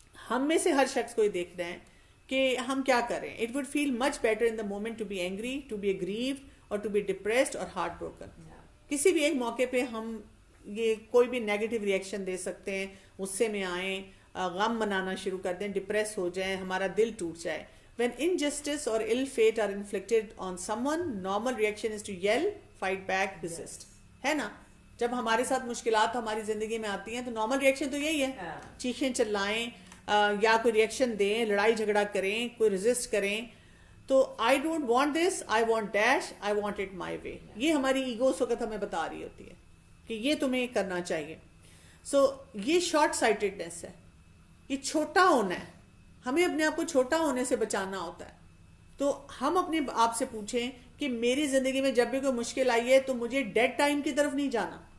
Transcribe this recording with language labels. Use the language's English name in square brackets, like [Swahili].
[Urdu] ہم میں سے ہر شخص کو یہ دیکھنا ہے کہ ہم کیا کریں. [English] It would feel much better in the moment to be angry, to be aggrieved, اور to be depressed اور heart broken. [Urdu] کسی بھی ایک موقع پہ ہم یہ کوئی بھی نیگیٹو ریئیکشن دے سکتے ہیں, غصے میں آئیں, غم منانا شروع کر دیں, ڈپریس ہو جائیں, ہمارا دل ٹوٹ جائے. [English] When injustice or ill fate are inflicted on someone, normal reaction is to yell, fight back, resist. [Urdu] ہے نا, جب ہمارے ساتھ مشکلات ہماری زندگی میں آتی ہیں تو نارمل ریئیکشن تو یہی ہے, چیخیں چلائیں, یا کوئی ریئیکشن دیں, لڑائی جھگڑا کریں, کوئی ریزسٹ کریں. [English] تو I don't want this, I want dash, I want it my way. [Urdu] یہ ہماری ایگو اس وقت ہمیں بتا رہی ہوتی ہے کہ یہ تمہیں کرنا چاہیے. سو یہ شارٹ سائٹڈنس ہے, یہ چھوٹا ہونا ہے. ہمیں اپنے آپ کو چھوٹا ہونے سے بچانا ہوتا ہے. تو ہم اپنے آپ سے پوچھیں کہ میری زندگی میں جب بھی کوئی مشکل آئی ہے تو مجھے ڈیڈ ٹائم کی طرف نہیں جانا.